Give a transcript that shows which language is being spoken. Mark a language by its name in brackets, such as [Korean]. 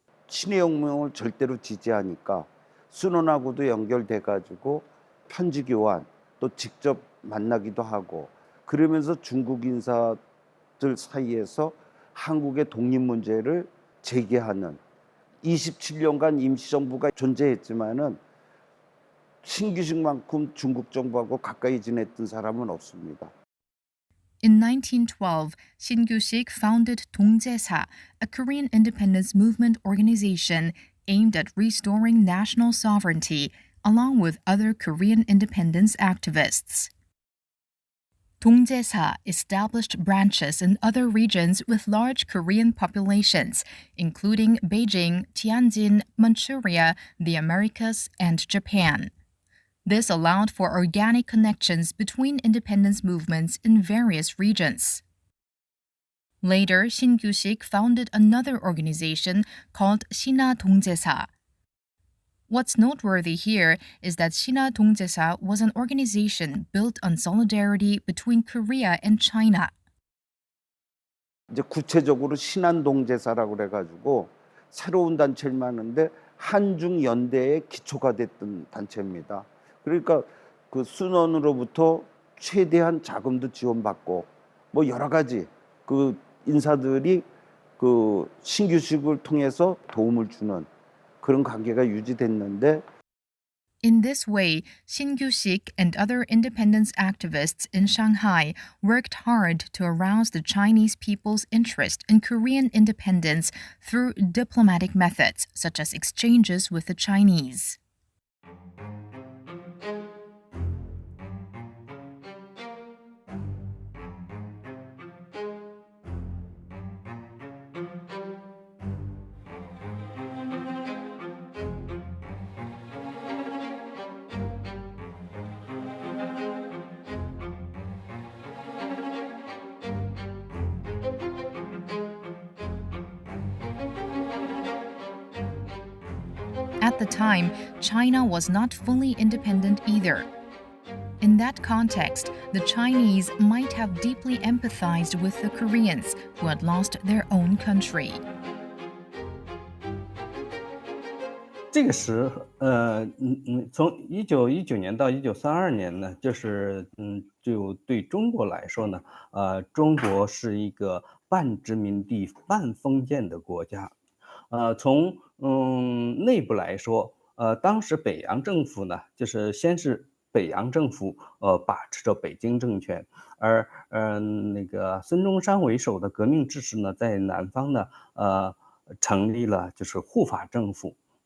[Korean] 친의 혁명을 절대로 지지하니까 순원하고도 연결돼 가지고 편지 교환 또 직접 만나기도 하고 그러면서 중국 인사들 사이에서 한국의 독립 문제를 제기하는 27년간 임시정부가 존재했지만은 신규식만큼 중국 정부하고 가까이 지냈던 사람은 없습니다. [English] In 1912, Shin Kyu-sik founded Dongjaesa, a Korean independence movement organization aimed at restoring national sovereignty, along with other Korean independence activists. Dongjaesa established branches in other regions with large Korean populations, including Beijing, Tianjin, Manchuria, the Americas, and Japan. This allowed for organic connections between independence movements in various regions. Later, Shin Kyu-sik founded another organization called Shinha Dongjaesa. What's noteworthy here is that Shinha Dongjaesa was an organization built on solidarity between Korea and China. [Korean] 이제 구체적으로 신한동제사라고 그래가지고 새로운 단체를 만드는데 한중 연대의 기초가 됐던 단체입니다. 그러니까 그 순원으로부터 최대한 자금도 지원받고 뭐 여러 가지 그 인사들이 그 신규식을 통해서 도움을 주는 그런 관계가 유지됐는데. [English] In this way, Shin Kyu-sik and other independence activists in Shanghai worked hard to arouse the Chinese people's interest in Korean independence through diplomatic methods, such as exchanges with the Chinese. At the time, China was not fully independent either. In that context, the Chinese might have deeply empathized with the Koreans who had lost their own country. [Chinese] 这个时候，从1919年到1932年呢，就对中国来说呢，中国是一个半殖民地半封建的国家。从内部来说，当时北洋政府呢，就是先是北洋政府把持着北京政权，而那个孙中山为首的革命志士呢，在南方呢，成立了就是护法政府。